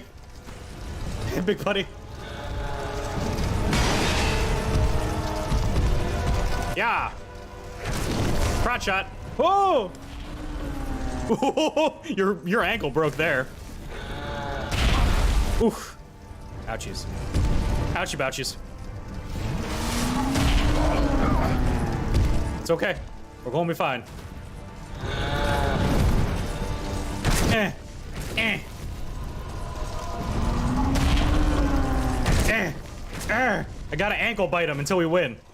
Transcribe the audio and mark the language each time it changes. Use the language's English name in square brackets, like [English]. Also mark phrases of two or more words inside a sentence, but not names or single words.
[English] Hey, big buddy. Yeah. Crotch shot. Whoa! Your ankle broke there. Oof. Ouchies. Ouchie bouchies. It's okay. We're gonna be fine. Eh. Eh. Eh. Eh. I gotta ankle bite him until we win.